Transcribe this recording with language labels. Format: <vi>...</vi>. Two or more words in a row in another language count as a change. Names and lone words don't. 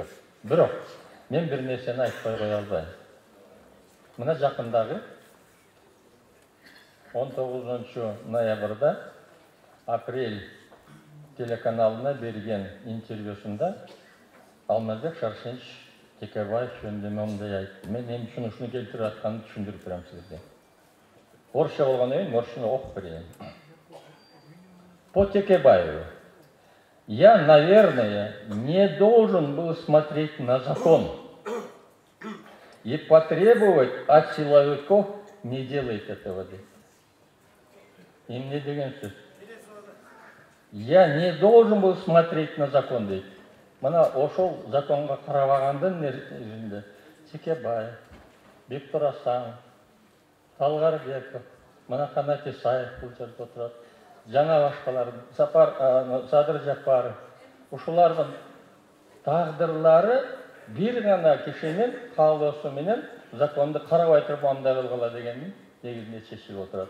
<ky>Бирок мен бир нерсени айтпай кое албайм. Мына жакындагы 19 ноябрда Апрель телеканалына берген интервьюсунда Алмазбек Шаршенич Текебаев жөнүндө мындай айтты. Мен эми ушуну келтирип атканын түшүндүрүп берем сизге. Орусча болгондон кийин орусчаны окуп берейин.</ky> <ru>По Текебаеву. Я, наверное, не должен был смотреть на закон и потребовать от силовиков не делать этого.</ru> <ky>Им не деген сөз.</ky> <ru>Я не должен был смотреть на закон,</ru> <ky>дейт. Мына ошол законга карабагандын нерсинде Текебаев, Бектур Асанов, Талгарбеков, мына Канат Исаев бул жерде отурат, жана башкалар, Садыр Жапаров, ушулардын тагдырлары бир гана кишинин каалоосу менен законду карабай туруп андай кылгыла дегендин негизинде чечилип отурат.</ky>